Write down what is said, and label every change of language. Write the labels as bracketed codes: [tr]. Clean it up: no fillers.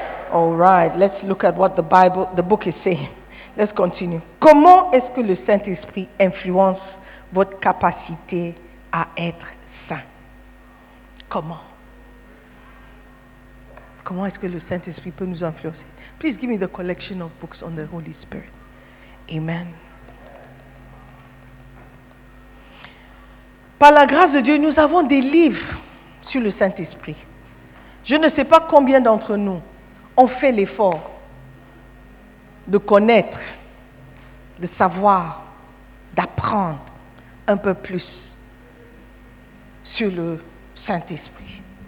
[en] All right, let's look at what the book is saying. Let's continue. [fr] Comment est-ce que le Saint-Esprit influence votre capacité à être saint? Comment? Comment est-ce que le Saint-Esprit peut nous influencer? [en] Please give me the collection of books on the Holy Spirit. Amen. [fr] Par la grâce de Dieu, nous avons des livres sur le Saint-Esprit. Je ne sais pas combien d'entre nous ont fait l'effort de connaître, de savoir, d'apprendre un peu plus sur le Saint-Esprit.